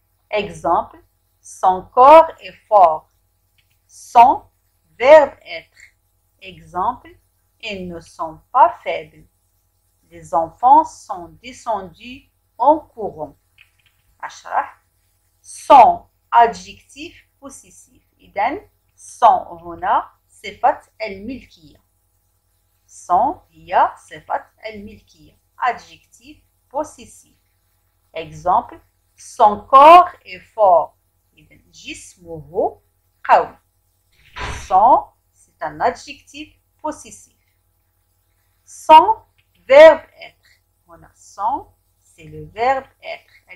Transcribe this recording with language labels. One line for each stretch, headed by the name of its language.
French: Exemple, son corps est fort. Son, verbe être. Exemple, ils ne sont pas faibles. Les enfants sont descendus en courant. Son, adjectif possessif.
Arabic: إذن son هنا صفة الملكية. son هي صفة الملكية.
French: Adjectif possessif. Exemple, son corps est fort.
Arabic: إذن جسمه قوي.
French: Son, c'est un adjectif possessif. Son, verbe être.
Arabic: هنا
French: son, c'est le verbe être.